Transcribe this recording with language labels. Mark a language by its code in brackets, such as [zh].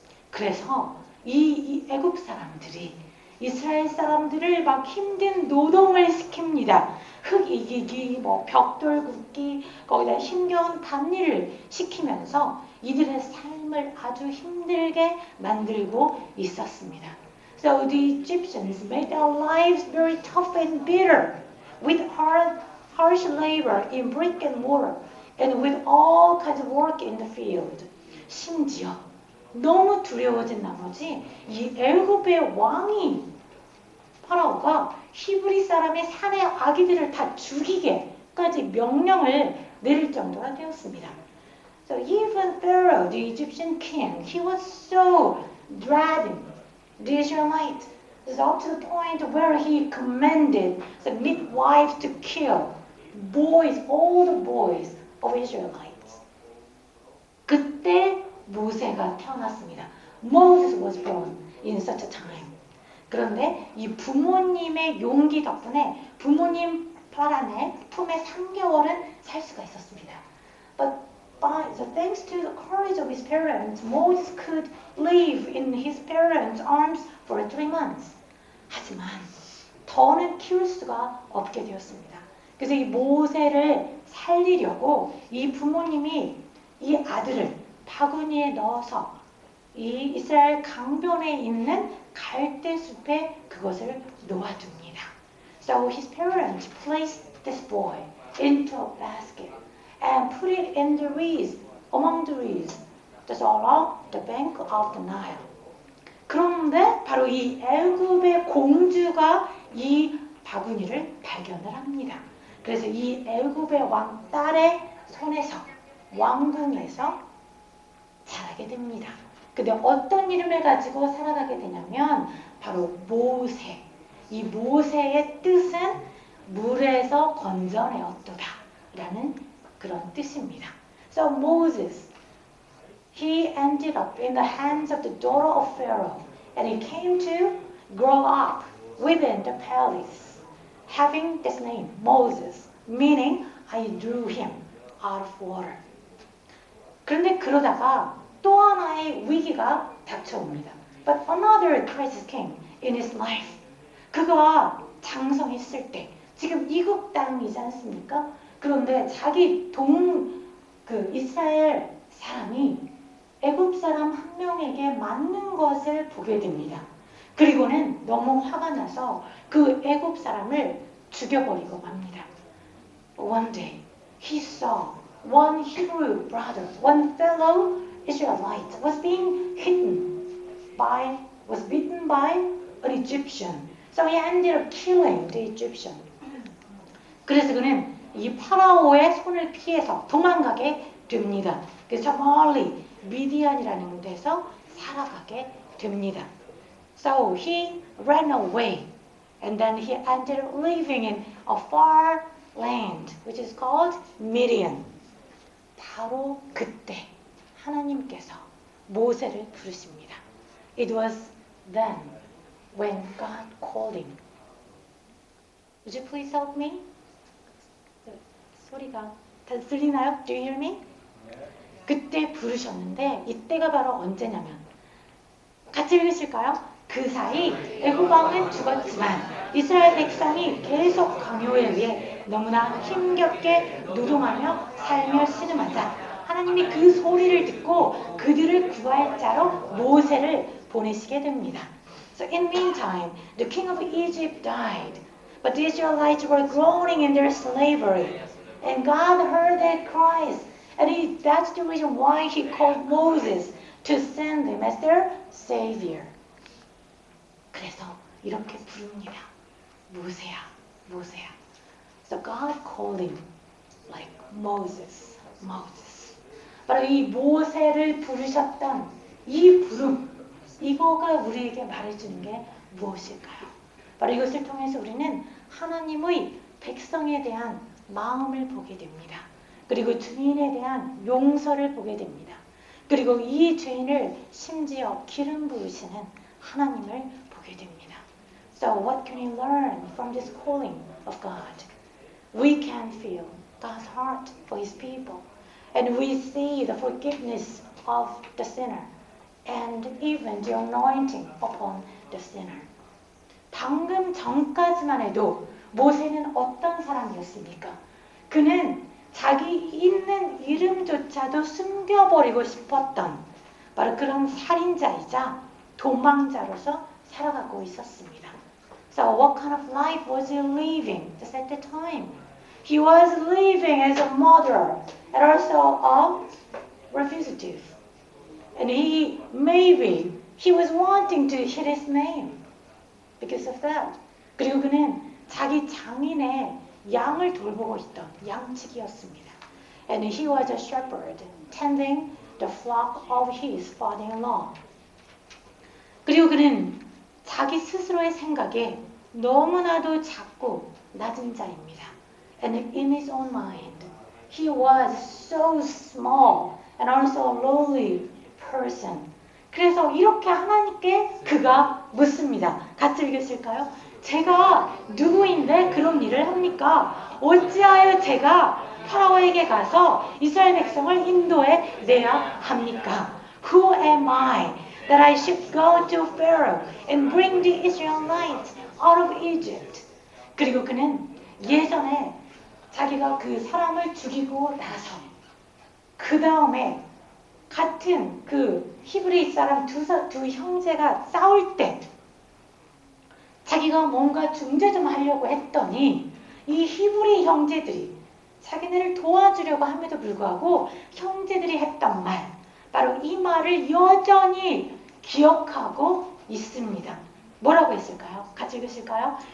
[ko] 그래서 이 애굽 사람들이 이스라엘 사람들을 막 힘든 노동을 시킵니다. 흙 이기기, 뭐 벽돌 굽기, 거기다 힘겨운 밭일을 시키면서 이들의 삶을 아주 힘들게 만들고 있었습니다. [en] So the Egyptians made their lives very tough and bitter, with harsh labor in brick and mortar, and with all kinds of work in the field. [ko] 심지어 너무 두려워진 나머지 이 애굽의 왕이 파라오가 히브리 사람의 사내 아기들을 다 죽이게까지 명령을 내릴 정도가 되었습니다. [en] So even Pharaoh, the Egyptian king, he was so dreading the Israelites. It's up to the point where he commanded the midwives to kill boys, all the boys of Israelites. [ko] 그때 모세가 태어났습니다. [en] Moses was born in such a time. [ko] 그런데 이 부모님의 용기 덕분에 부모님 파란의 품에 3개월은 살 수가 있었습니다. [en] But so thanks to the courage of his parents, Moses could live in his parents' arms for 3 months. [ko] 하지만 더는 키울 수가 없게 되었습니다. 그래서 이 모세를 살리려고 이 부모님이 이 아들을 바구니에 넣어서 이 이스라엘 강변에 있는 갈대숲에 그것을 놓아둡니다. [en] So his parents placed this boy into a basket and put it in the reeds, among the reeds, just along the bank of the Nile. [ko] 그런데 바로 이 애굽의 공주가 이 바구니를 발견을 합니다. 그래서 이 애굽의 왕 딸의 손에서 왕궁에서 자라게 됩니다. 근데 어떤 이름을 가지고 살아가게 되냐면 바로 모세. 이 모세의 뜻은 물에서 건져내었도다 라는 그런 뜻입니다. [en] So Moses, he ended up in the hands of the daughter of Pharaoh, and he came to grow up within the palace, having this name, Moses, meaning I drew him out of water. [ko] 그런데 그러다가 또 하나의 위기가 닥쳐옵니다. [en] But another crisis came in his life. [ko] 그가 장성했을 때, 지금 이국 땅이지 않습니까? 그런데 자기 이스라엘 사람이 애굽 사람 한 명에게 맞는 것을 보게 됩니다. 그리고는 너무 화가 나서 그 애굽 사람을 죽여버리고 맙니다. [en] One day, he saw one Hebrew brother, one fellow Israelite was bitten by an Egyptian. So he ended up killing the Egyptian. [ko] 그래서 그는 이 파라오의 손을 피해서 도망가게 됩니다. 그래서 멀리 미디안이라는 데서 살아가게 됩니다. [en] So he ran away, and then he ended up living in a far land, which is called Midian. [ko] 바로 그때 하나님께서 모세를 부르십니다. [en] It was then when God called him. Would you please help me? [ko] 소리가 다 들리나요? [en] Do you hear me? [ko] 그때 부르셨는데 이때가 바로 언제냐면 같이 읽으실까요? 그 사이 애굽 왕은 죽었지만 이스라엘 백성이 계속 강요에 의해 너무나 힘겹게 노동하며 살며 씨름하자 하나님이 그 소리를 듣고 그들을 구할 자로 모세를 보내시게 됩니다. [en] So in meantime, the king of Egypt died, but the Israelites were groaning in their slavery, and God heard their cries, and that's the reason why He called Moses to send them as their savior. [ko] 그래서 이렇게 부릅니다. 모세야, 모세야. [en] So God called him like Moses, Moses. [ko] 바로 이 모세를 부르셨던 이 부름, 이거가 우리에게 말해주는 게 무엇일까요? 바로 이것을 통해서 우리는 하나님의 백성에 대한 마음을 보게 됩니다. 그리고 죄인에 대한 용서를 보게 됩니다. 그리고 이 죄인을 심지어 기름 부으시는 하나님을 보게 됩니다. [en] So what can we learn from this calling of God? We can feel God's heart for His people. And we see the forgiveness of the sinner. And even the anointing upon the sinner. [ko] 방금 전까지만 해도 모세는 어떤 사람이었습니까? 그는 자기 있는 이름조차도 숨겨버리고 싶었던 바로 그런 살인자이자 도망자로서 살아가고 있었습니다. [en] So what kind of life was he living just at the time? He was living as a murderer and also a refugiative. And maybe he was wanting to hit his name because of that. [ko] 그리고 그는 자기 장인의 양을 돌보고 있던 양치기였습니다. [en] And he was a shepherd tending the flock of his father-in-law. [ko] 그리고 그는 자기 스스로의 생각에 너무나도 작고 낮은 자입니다. [en] And in his own mind, he was so small and also a lowly person. [ko] 그래서 이렇게 하나님께 그가 묻습니다. 같이 읽으실까요? 제가 누구인데 그런 일을 합니까? 어찌하여 제가 파라오에게 가서 이스라엘 백성을 인도해 내야 합니까? [en] Who am I that I should go to Pharaoh and bring the Israelites out of Egypt? [ko] 그리고 그는 예전에 자기가 그 사람을 죽이고 나서 그 다음에 같은 그 히브리 사람 두 형제가 싸울 때 자기가 뭔가 중재 좀 하려고 했더니 이 히브리 형제들이 자기네를 도와주려고 함에도 불구하고 형제들이 했던 말, 바로 이 말을 여전히 기억하고 있습니다. 뭐라고 했을까요? 같이 읽으실까요?